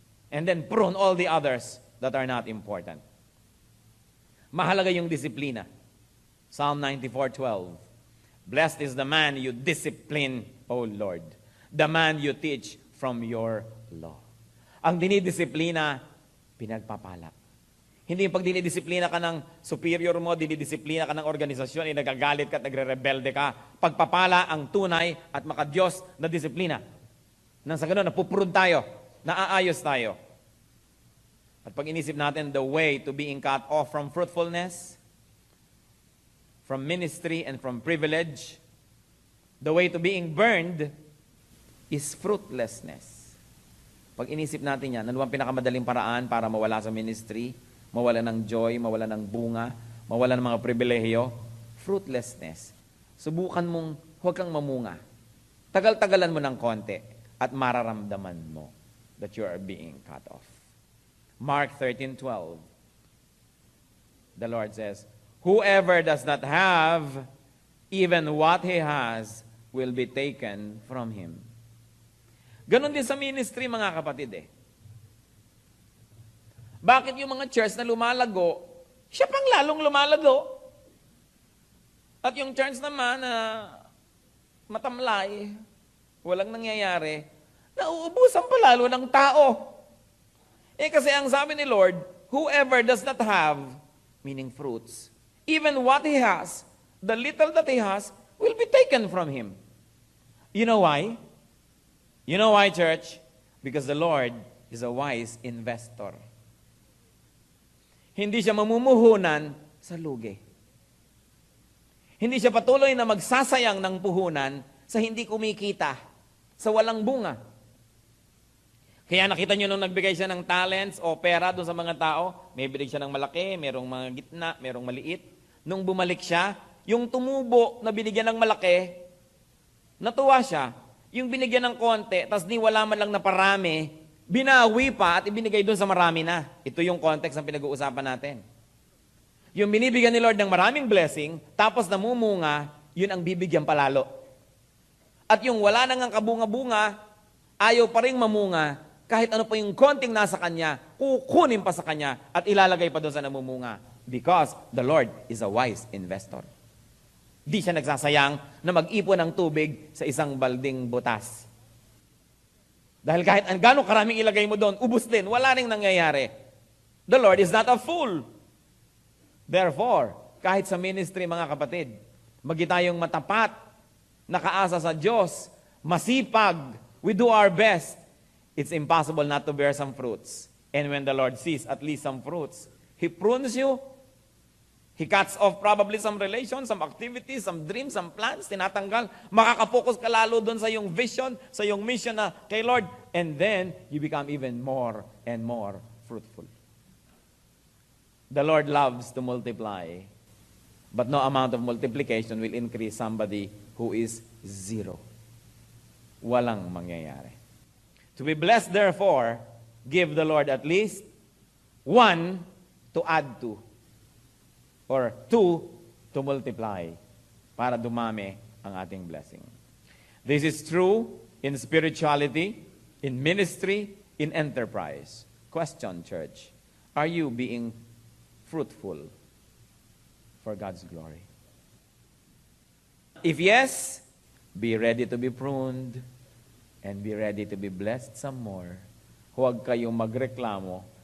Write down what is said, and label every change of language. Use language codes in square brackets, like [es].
[en] And then, prune all the others that are not important. [tl] Mahalaga yung disiplina. [en] Psalm 94:12. Blessed is the man you discipline, O Lord, the man you teach from your law. [tl] Ang dinidisiplina, pinagpapala. Hindi yung pag dinidisiplina ka ng superior mo, dinidisiplina ka ng organisasyon, nagagalit ka at nagre-rebelde ka. Pagpapala ang tunay at makadiyos na disiplina. Nang sa ganun, napupurod tayo, naaayos tayo. At pag inisip natin [en] the way to being cut off from fruitfulness, from ministry and from privilege, the way to being burned is fruitlessness. [tl] Pag inisip natin yan, ano ang pinakamadaling paraan para mawala sa ministry, mawala ng joy, mawala ng bunga, mawala ng mga pribilehiyo? Fruitlessness. Subukan mong huwag kang mamunga. Tagal-tagalan mo ng konti at mararamdaman mo [en] that you are being cut off. Mark 13:12. The Lord says, whoever does not have even what he has will be taken from him. [tl] Ganon din sa ministry, mga kapatid eh. Bakit yung mga church na lumalago, siya pang lalong lumalago? At yung church naman na matamlay, walang nangyayari, nauubusan pa lalo ng tao. Eh kasi ang sabi ni Lord, [en] whoever does not have, meaning fruits, even what he has, the little that he has, will be taken from him. You know why? You know why, church? Because the Lord is a wise investor. [tl] Hindi siya mamumuhunan sa lugi. Hindi siya patuloy na magsasayang ng puhunan sa hindi kumikita, sa walang bunga. Kaya nakita nyo nung nagbigay siya ng talents o pera doon sa mga tao, may binig siya ng malaki, merong mga gitna, merong maliit. Nung bumalik siya, yung tumubo na binigyan ng malaki, natuwa siya. Yung binigyan ng konti, tas ni wala man lang na parami, binawi pa at ibinigay doon sa marami na. Ito yung context ng pinag-uusapan natin. Yung binibigyan ni Lord ng maraming blessing, tapos namumunga, yun ang bibigyan palalo. At yung wala nang kabunga-bunga, ayaw pa rin mamunga, kahit ano pa yung konting nasa kanya, kukunin pa sa kanya at ilalagay pa doon sa namumunga. [en] Because the Lord is a wise investor. [tl] Di siya nagsasayang na mag-ipon ng tubig sa isang balding butas. Dahil kahit gano'ng karaming ilagay mo doon, ubus din, wala ring nangyayari. [en] The Lord is not a fool. Therefore, [tl] kahit sa ministry, mga kapatid, magi tayong matapat, nakaasa sa Diyos, masipag, [en] we do our best, it's impossible not to bear some fruits. And when the Lord sees at least some fruits, He prunes you. He cuts off probably some relations, some activities, some dreams, some plans, [tl] tinatanggal. Makakapokus ka lalo doon sa iyong vision, sa iyong mission na kay Lord. [en] And then, you become even more and more fruitful. The Lord loves to multiply, but no amount of multiplication will increase somebody who is zero. [tl] Walang mangyayari. [en] To be blessed, therefore, give the Lord at least one to add to, or two to multiply, [tl] para dumami ang ating blessing. [en] This is true in spirituality, in ministry, in enterprise. Question, church, are you being fruitful for God's glory? If yes, be ready to be pruned and be ready to be blessed some more. [tl] Huwag kayong magreklamo.